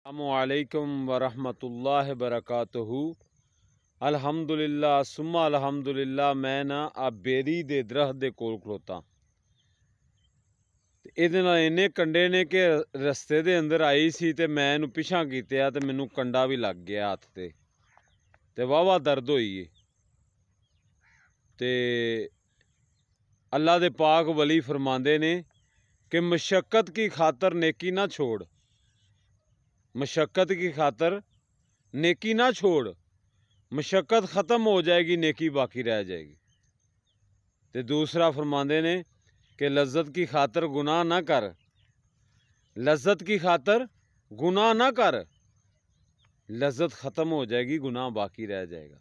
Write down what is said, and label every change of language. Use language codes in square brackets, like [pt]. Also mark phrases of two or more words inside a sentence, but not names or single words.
[ar] السلام عليكم ورحمة الله وبركاته۔ الحمد لله ثم الحمد لله. [pa] میں نا آ بیری دے درخت دے کول کھلوتا تے ایہدے نال اینے کنڈے نے کہ رستے دے اندر آئی سی تے میں ایہنوں پچھاں کیتا تے مینوں کنڈا بھی لگ گیا ہتھ تے واہوا درد ہوئی تے اللہ دے پاک ولی فرماندے نے کہ [ur] مشقت کی خاطر نیکی نہ چھوڑ، مشقت کی خاطر نیکی نہ چھوڑ، مشقت ختم ہو جائے گی نیکی باقی رہ جائے گی. [pa] تے دوسرا فرماندے نے کہ [ur] لذت کی خاطر گناہ نہ کر، لذت کی خاطر گناہ نہ کر، لذت ختم ہو جائے گی گناہ باقی رہ جائے گا.